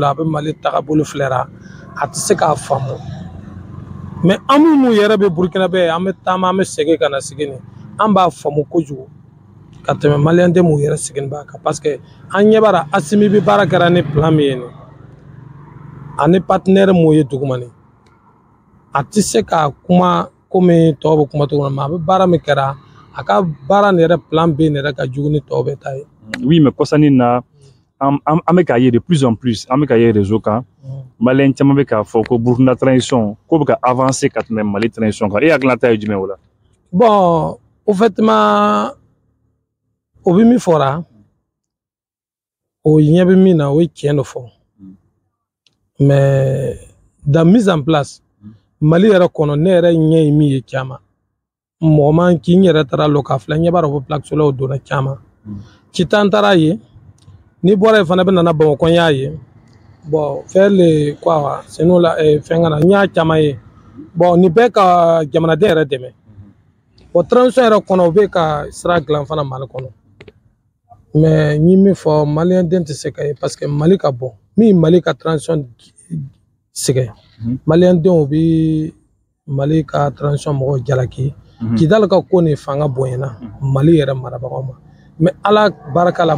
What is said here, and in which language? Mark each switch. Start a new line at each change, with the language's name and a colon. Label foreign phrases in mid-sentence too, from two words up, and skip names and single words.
Bambara: lo a bɛ Mali tagabolo filɛra a tɛ se k'a faamu mais an minnu yɛrɛ bɛ Burkina bɛ an bɛ taama an bɛ segin ka na sigin an b'a faamu kojugu ka tɛmɛ maliyɛn den mun yɛrɛ sigin b'a kan
French: parce que
Bambara: an ɲɛ b'a la Asimi bɛ baara kɛra ni plan min ye nin ani partenaire mun ye dugumani a tɛ se ka kuma komi tɔw bɛ kuma cogo min na mais a bɛ baara min kɛra a ka baara nin yɛrɛ
French: plan B
Bambara: nin yɛrɛ ka jugu ni tɔw bɛ ta ye.
French: Oui mais
Bambara: kɔsani na an bɛ k'a ye
French: de plus en plus
Bambara: an bɛ k'a ye réseau kan maliyɛn caman bɛ k'a fɔ ko Burkina transition ko bɛ ka avancer ka tɛmɛ Mali transition kan e hakilinata ye jumɛn o la.
French: Bon au fait
Bambara: o bɛ min fɔra o ɲɛ bɛ min na o ye tiɲɛ dɔ fɔ
French: mais dans mise en place
Bambara: Mali yɛrɛ kɔnɔ ne yɛrɛ ɲɛ ye min ye caman mɔgɔ man k'i yɛrɛ taara lɔ k'a filɛ ɲɛ b'a dɔn ko
French: plaque solaire
Bambara: donna caman Kita n taara ye ni bɔra yen fana bɛ nana Bamakɔ n y'a ye
French: bon faire le quoi sinon
Bambara: la fɛn kana n y'a caman ye bon nin bɛɛ ka jamanaden yɛrɛ dɛmɛ bon transition yɛrɛ kɔnɔ u bɛ ka sira dilan fana Mali kɔnɔ mais n ye min fɔ maliyɛn den tɛ se ka ye
French: parce que
Bambara: Mali ka bon min Mali ka transition sɛgɛn maliyɛn denw bɛ Mali ka transition mɔgɔw jalaki Kidali ka ko nin fanga bonyana Mali yɛrɛ marabagaw ma mais Ala barika la